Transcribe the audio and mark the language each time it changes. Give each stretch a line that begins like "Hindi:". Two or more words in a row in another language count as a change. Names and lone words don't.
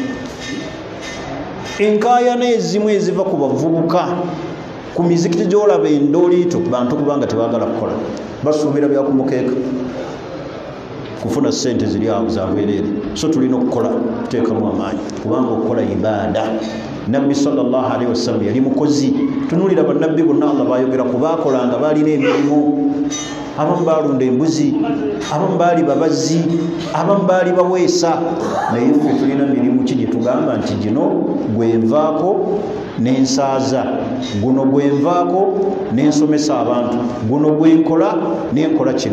Ganda: Enkaayana ezimu eziva ku bavubuka ku mizikiti gy'olaba endooliito bantu kubanga tebaagala kukola, basuubira byakumukeeka kufuna ssente ziri awo za bwereere. So tulina okukola, tuteekamu amaanyi kubanga okukola ibaada. Nabbi
Arabic: صلى الله عليه وسلم
Ganda: yali mukozi. Tunuulira bannabbi bonna Allah baayogera ku baakolanga baalina emirimu. Abamu baalunda embuzi, abamu baali babazzi, abamu baali baweesa. Naye ffe tulina mirimu ki gye tugamba nti gino gwenvaako n'ensaaza, guno gwenvaako n'ensomesa abantu, guno gwenkola n'enkola kino.